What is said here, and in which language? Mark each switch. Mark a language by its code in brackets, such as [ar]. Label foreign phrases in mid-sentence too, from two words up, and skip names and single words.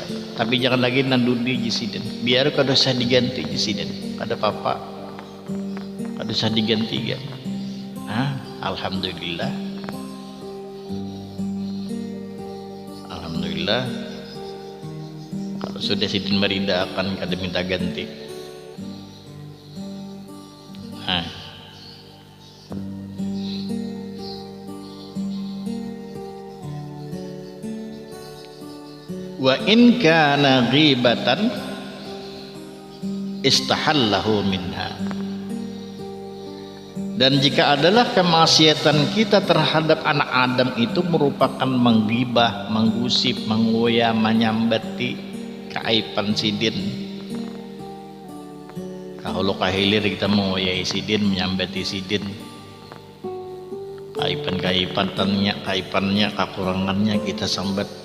[bjn] Tapi jangan lagi nandudi jisidin. Biar kada usah diganti jisidin. Kada apa-apa. Kada usah diganti kan. Alhamdulillah. Alhamdulillah. Kalau sudah sidin merida akan kada minta ganti. [ar] Wa in kana ghibatan istahallahu minha. [bjn] Dan jika adalah kemaksiatan kita terhadap anak Adam itu merupakan menggibah, menggusip, mengoya, menyambati keaiban sidin. Kalau kahilir kita mengoyai sidin, menyambati sidin, kaipannya, kekurangannya kita sambat.